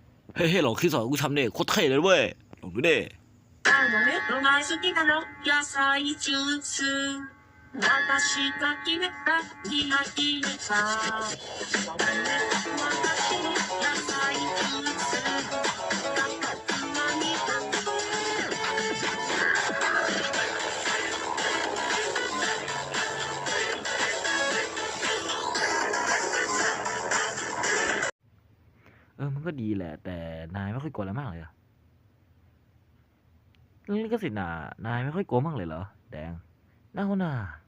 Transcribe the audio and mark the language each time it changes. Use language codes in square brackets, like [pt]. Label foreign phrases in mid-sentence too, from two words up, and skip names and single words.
[th] เฮ้ยลองคิดสอนกูทำเนี่ยโคตรเท่เลยเว้ยลองดูดิ [ja] ロマンスティカの野菜ジュース私が決めたキラキラさ私の野菜ジュース価格は2 [th] มันก็ดีแหละแต่นายไม่ค่อยกลัวอะไรมากเลยอะเรื่องลิขสิทธิ์น่ะนายไม่ค่อยกลัวมากเลยเหรอแดงน่าหน้า